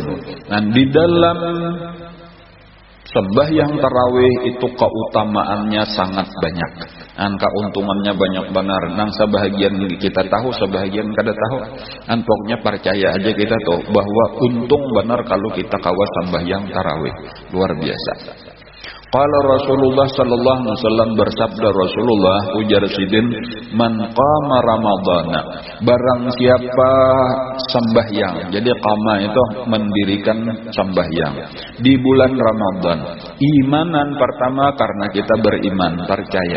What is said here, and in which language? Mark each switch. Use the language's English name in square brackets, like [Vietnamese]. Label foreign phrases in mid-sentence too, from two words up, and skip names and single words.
[Banjar] Di dalam sembahyang tarawih itu keutamaannya sangat banyak. Keuntungannya banyak benar. Sebahagian kita tahu, sebahagian kada tahu. Pokoknya percaya aja kita tuh bahwa untung benar kalau kita kawas sembahyang tarawih. Luar biasa. [Arabic] قال رسول الله صلى الله عليه وسلم, [Banjar] bersabda Rasulullah, ujar sidin, [Arabic] من قام رمضان, [Banjar] barang siapa sembahyang. Jadi qama itu mendirikan sembahyang di bulan Ramadan. Imanan pertama karena kita beriman, percaya.